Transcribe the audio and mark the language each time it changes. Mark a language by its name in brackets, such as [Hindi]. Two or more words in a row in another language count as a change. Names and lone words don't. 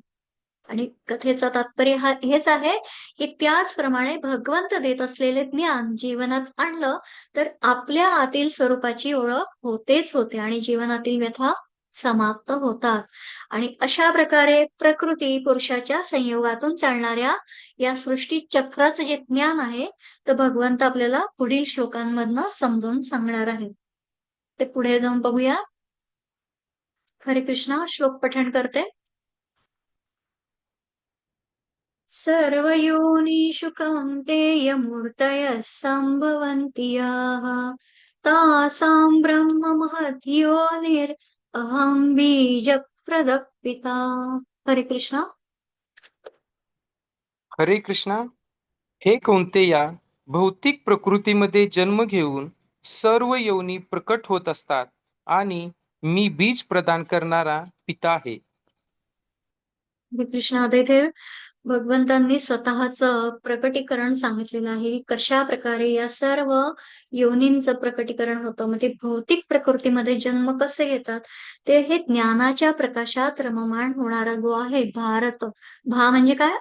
[Marathi] आणि कथेचं तात्पर्य हेच आहे, की त्याचप्रमाणे भगवंत देत असलेले ज्ञान जीवनात आणलं, तर आपल्या आतील स्वरूपाची ओळख होतेच होते आणि जीवनातील व्यथा समाप्त होतात. आणि अशा प्रकारे प्रकृती पुरुषाच्या संयोगातून चालणाऱ्या या सृष्टी चक्राचं जे ज्ञान आहे, तर भगवंत आपल्याला पुढील श्लोकांमधनं समजावून सांगणार आहेत. ते पुढे जाऊन बघूया. हरे कृष्णा श्लोक पठण करते. [Sanskrit] सर्वयोनिषु कौन्तेय मूर्तयः सम्भवन्ति याः तासां ब्रह्म महद्योनिर् अहं बीजप्रदः पिता. [Marathi] हरे कृष्णा. हरे कृष्णा. हे कौंतेया, भौतिक प्रकृतीमध्ये जन्म घेऊन सर्व योनी प्रकट होत असतात आणि मी बीज प्रदान करणारा पिता आहे. हरे कृष्णा. आता इथे भगवंतांनी स्वतःचं प्रकटीकरण सांगितलेलं आहे, की कशाप्रकारे या सर्व योनींचं प्रकटीकरण होतं. मग ते भौतिक प्रकृतीमध्ये जन्म कसे घेतात, ते हे ज्ञानाच्या प्रकाशात रममाण होणारा जो आहे भारत. भा म्हणजे काय?